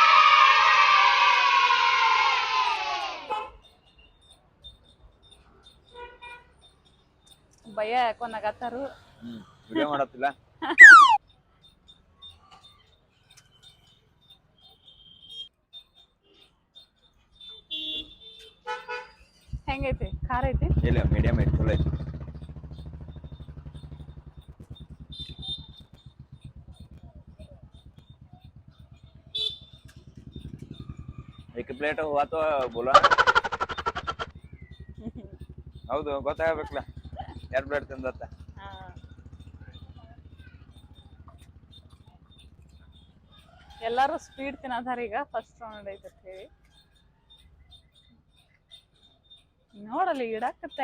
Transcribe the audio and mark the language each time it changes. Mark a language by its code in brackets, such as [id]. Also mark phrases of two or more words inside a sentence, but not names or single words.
[kn] ಭಯ ಯಾಕೋ ನಗತ್ತಾರು. ವಿಡಿಯೋ ಮಾಡತ್ತಿಲ್ಲ. ಹೆಂಗೈತಿ? ಖಾರ ಐತಿ? ಇಲ್ಲ, ಮೀಡಿಯಂ ಐತಿ, ಚಲೋ ಐತಿ. [hi] एक प्लेट हुआ तो बोला. [kn] ಹೌದು, ಗೊತ್ತಾಗಬೇಕಲ್ಲ ಎರಡು ಪ್ಲೇಟ್ ತಿಂದತ್ತ. ಎಲ್ಲಾರು ಸ್ಪೀಡ್ ತಿನ್ನೋದಾರ. ಈಗ ಫಸ್ಟ್ ರೌಂಡ್ ಐತೆ ಅಂತ ಹೇಳಿ ನೋಡಲ್ಲಿ ಇಡಾಕತ್ತ.